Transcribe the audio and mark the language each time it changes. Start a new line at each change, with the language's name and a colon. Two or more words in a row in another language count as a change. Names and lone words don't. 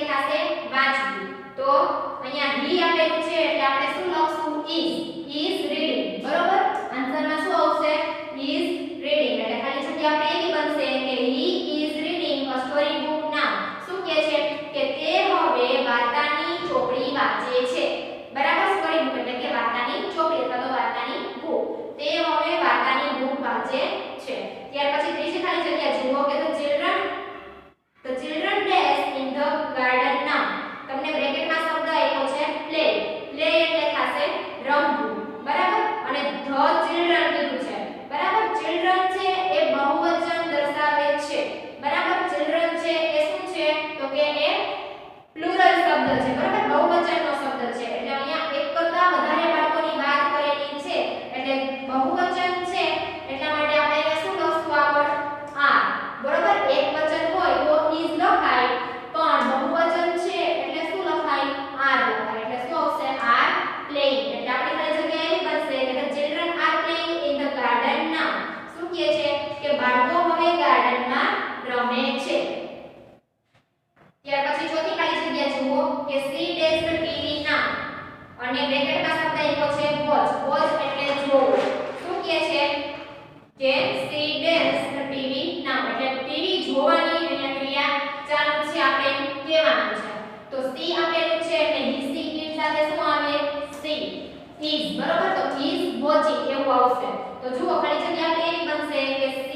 Gujarati: થશે વાંચવું તો અહીંયા હી આપેલું છે એટલે આપણે શું લખશું
English: is reading
Gujarati: બરોબર આન્સરમાં શું આવશે
English: is reading
Gujarati: એટલે ખાલી જગ્યા આપણે એવી બનશે કે
English: he is reading a story book now
Gujarati: શું કહે છે કે તે હવે વાર્તાની ચોપડી વાંચે છે બરાબર
English: story book
Gujarati: એટલે કે વાર્તાની ચોપડી અથવા તો વાર્તાની બુક તે હવે વાર્તાની બુક વાંચે છે ત્યાર પછી ત્રીજી ખાલી જગ્યા જુઓ કે the
English: children dash in the garden now
Gujarati: તમને બ્રેકેટમાં શબ્દ આપ્યો છે
English: play play
Gujarati: એટલે થશે રમવું બરાબર અને
English: the children
Gujarati: કીધું છે બરાબર children છે એ બહુવચન દર્શાવે છે બરાબર children છે એ શું છે તો કે એ પ્લુરલ શબ્દ છે બરાબર બહુવચનનો શબ્દ છે એટલે અહીંયા એક કરતા વધારે બાળકોની વાત કરેલી છે એટલે બહુવચન છે એટલા માટે આપણે અહીંયા શું લખશું આગળ આ બરાબર એક વચન હોય તો ઇઝ લખાય પણ બહુવચન છે એટલે શું લખાય આર લખાય એટલે શું આવશે
English: are playing
Gujarati: એટલે આપણી ખાલી જગ્યા એવી બનશે કે
English: children are playing in the garden now
Gujarati: શું કહે છે કે બાળકો હવે ગાર્ડનમાં રમે છે ત્યાર પછી ચોથી ખાલી જગ્યા જુઓ કે
English: she dash TV now
Gujarati: અને બ્રેકેટમાં શબ્દ આપ્યો છે
English: watch watch
Gujarati: એટલે જોવું શું કહે છે કે
English: she dash TV now
Gujarati: એટલે ટીવી જોવાની અહીંયા ક્રિયા ચાલુ છે આપણે કહેવાનું છે તો સી આપેલું છે એટલે
English: he she it
Gujarati: સાથે શું આવે
English: she is
Gujarati: બરાબર તો
English: is watching
Gujarati: એવું આવશે તો જુઓ ખાલી જગ્યા આપણે એવી બનશે કે